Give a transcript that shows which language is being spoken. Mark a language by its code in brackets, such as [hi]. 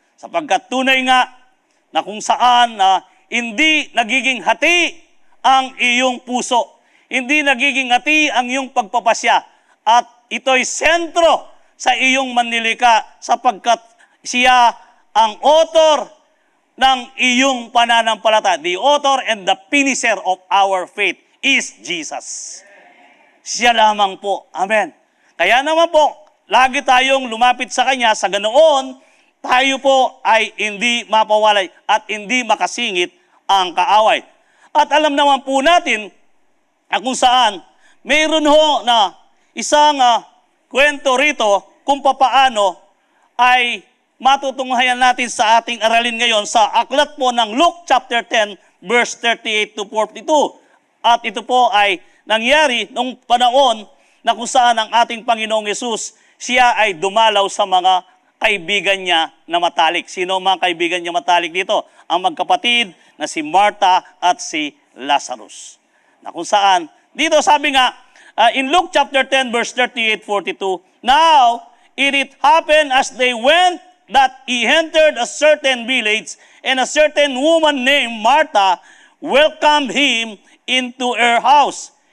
[tl] Sapagkat tunay nga na kung saan hindi nagiging hati ang iyong puso. Hindi nagiging hati ang iyong pagpapasya. At ito'y sentro sa iyong manlilika sapagkat siya ang author ng iyong pananampalataya. [en] The author and the finisher of our faith is Jesus. [tl] Siya lamang po. Amen. Kaya naman po, lagi tayong lumapit sa Kanya, sa ganoon, tayo po ay hindi mapawalay at hindi makasingit ang kaaway. At alam naman po natin kung saan, mayroon ho na isang kwento rito kung papaano ay matutunghayan natin sa ating aralin ngayon sa aklat po ng Luke chapter 10, verse 38 to 42. At ito po ay nangyari nung panahon na kung saan ang ating Panginoong Yesus, siya ay dumalaw sa mga kaibigan niya na matalik. Sino ang mga kaibigan niya matalik dito? Ang magkapatid na si Martha at si Lazarus. Na kung saan, dito sabi nga, [en] in Luke chapter 10 verse 38-42, now it happened as they went that he entered a certain village, and a certain woman named Martha welcomed him into her house.